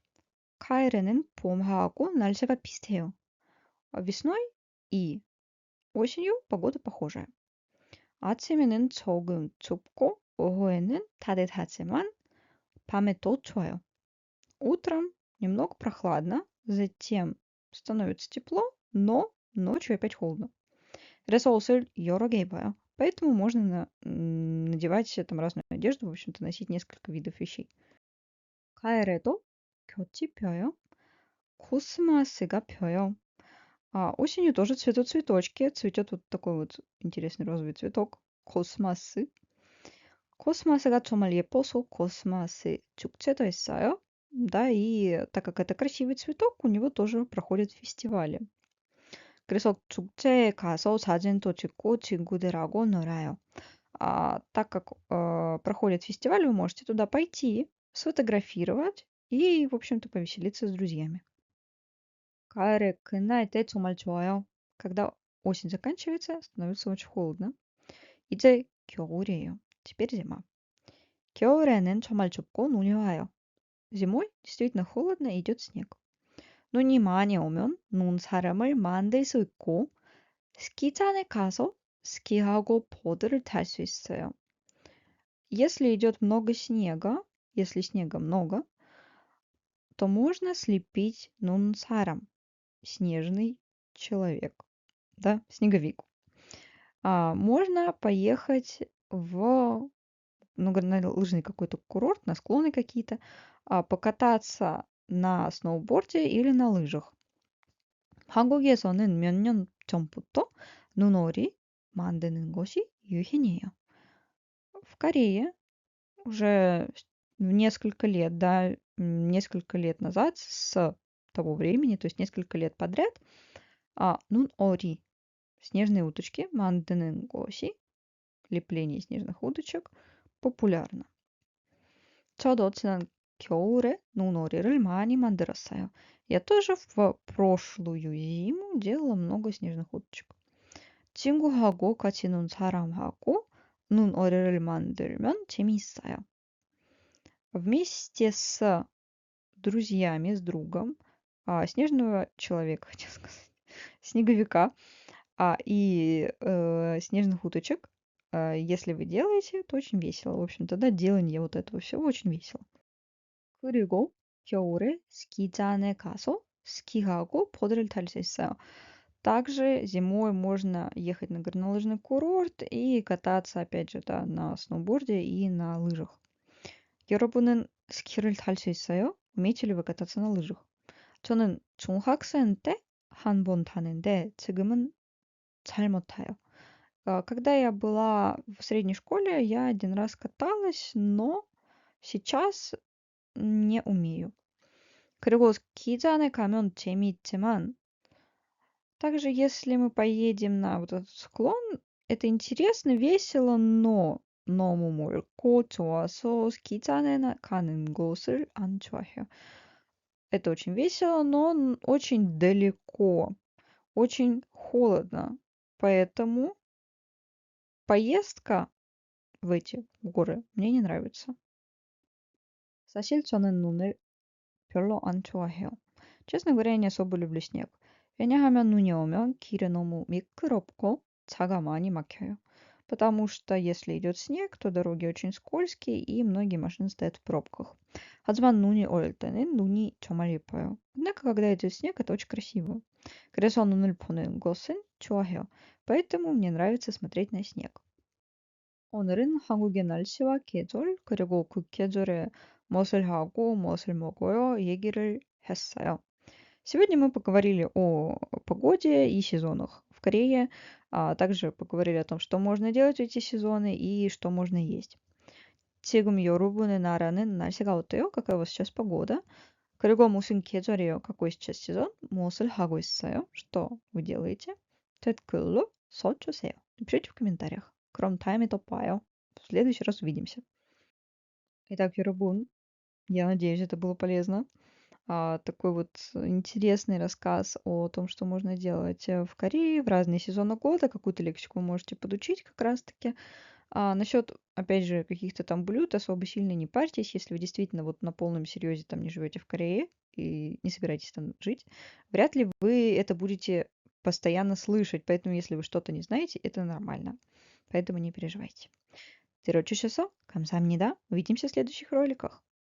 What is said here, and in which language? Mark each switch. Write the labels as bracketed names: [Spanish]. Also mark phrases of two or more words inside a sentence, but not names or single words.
[Korean] 가을에는 봄하고 날씨가 비슷해요. [Russian] весной и осенью погода похожая. [Korean] 아침에는 조금 춥고 오후에는 따뜻하지만 밤에 더 추워요. [Russian] Утром немного прохладно, затем становится тепло, но ночью опять холодно. [Korean] 그래서 옷을 여러 개 입어요. [Russian] Поэтому можно надевать там разную одежду, в общем-то, носить несколько видов вещей. [Korean] 가을에도 곁이 펴요. 코스모스가 펴요. [Russian] Осенью тоже цветут цветочки. Цветет вот такой вот интересный розовый цветок. [Korean] 코스모스. 코스모스가 정말 예뻐서 코스모스 축제도 있어요. [Russian] Да, и так как это красивый цветок, у него тоже проходят фестивали. [Korean] 그래서 축제에 가서 사진도 찍고 친구들하고 놀아요. [Russian] Так как проходит фестиваль, вы можете туда пойти, сфотографировать и, в общем-то, повеселиться с друзьями. [Korean] 가을에 끝날 때 정말 좋아요. [Russian] Когда осень заканчивается, становится очень холодно. [Korean] 이제 겨울이에요. [Russian] Теперь зима. [Korean] 겨울에는 정말 춥고 눈이 와요. [Russian] Зимой действительно холодно и идет снег. [Korean] 눈이 많이 오면 눈 사람을 만들 수 있고 스키장에 가서 스키하고 보드를 탈 수 있어요. [Russian] Если идет много снега, если снега много, то можно слепить нунсарам, снежный человек, да, снеговик. Можно поехать в на лыжный какой-то курорт, на склоны какие-то, покататься на сноуборде или на лыжах. [Korean] 한국에서는 몇 년 전부터 눈오리 만드는 것이 유행이에요. [Russian] В Корее уже несколько лет, да, несколько лет назад, с того времени, то есть несколько лет подряд, 눈오리, снежные уточки, [Korean] 만드는 것이, [Russian] лепление снежных уточек, популярно. [Korean] 저도 지난 겨울에 눈오리를 많이 만들었어요. [Russian] Я тоже в прошлую зиму делала много снежных уточек. [Korean] 친구하고 같이 논 사람하고 눈오리를 만들면 재미있어요. [Russian] Вместе с друзьями, с другом, снежного человека, хотел сказать, снеговика, и снежных уточек, если вы делаете, то очень весело. В общем-то, да, делание вот этого всего очень весело. [Korean] 그리고 겨울에 스키장에 가서 스키하고 보드를 탈 수 있어요. [Russian] Также зимой можно ехать на горнолыжный курорт и кататься, опять же, да, на сноуборде и на лыжах. [Korean] 여러분은 스키를 탈 수 있어요? [Russian] умеете ли вы кататься на лыжах? [Korean] 저는 중학생 때 한 번 타는데 지금은 잘 못 타요. [Russian] Когда я была в средней школе, я один раз каталась, но сейчас не умею. [Korean] 그리고 스키장에 가면 재미있지만 [Russian] также если мы поедем на вот этот склон, это интересно, весело, но [Korean] 너무 멀고 좋아서 스키장에 가는 곳을 안 좋아해요. [Russian] Это очень весело, но очень далеко, очень холодно. Поэтому поездка в эти горы мне не нравится. [Korean] 사실 저는 눈을 별로 안 좋아해요. [Russian] честно говоря, я не особо люблю снег. [Korean] 왜냐하면 눈이 오면 길이 너무 미끄럽고 차가 많이 막혀요. [Russian] Потому что если идет снег, то дороги очень скользкие и многие машины стоят в пробках. [Korean] 하지만 눈이 올 때는 눈이 정말 예뻐요. [Russian] однако, когда идет снег, это очень красиво. [Korean] 그래서 눈을 보는 것은 좋아해요. [Russian] поэтому мне нравится смотреть на снег. [Korean] 오늘은 한국의 날씨와 계절, 그리고 그 계절에 무엇을 하고 무엇을 먹어요 얘기를 했어요. [Russian] Сегодня мы поговорили о погоде и сезонах в Корее, а также поговорили о том, что можно делать в эти сезоны и что можно есть. [Korean] 지금 여러분의 나라는 날씨가 어때요? [Russian] Какая у вас сейчас погода? [Korean] 그리고 무슨 계절이에요? [Russian] Какой сейчас сезон? [Korean] 무엇을 하고 있어요? [Russian] Что вы делаете? [Korean] 댓글로 써주세요. [Russian] Пишите в комментариях. [Korean] 그럼 다음에 또 봐요. [Russian] В следующий раз увидимся. Итак, 여러분, я надеюсь, это было полезно. Такой вот интересный рассказ о том, что можно делать в Корее в разные сезоны года. Какую-то лексику вы можете подучить как раз-таки. Насчет, опять же, каких-то там блюд особо сильно не парьтесь, если вы действительно вот на полном серьезе там не живете в Корее и не собираетесь там жить. Вряд ли вы это будете постоянно слышать, поэтому если вы что-то не знаете, это нормально. Поэтому не переживайте. [Korean] 들어주셔서 감사합니다. [Russian] Увидимся в следующих роликах.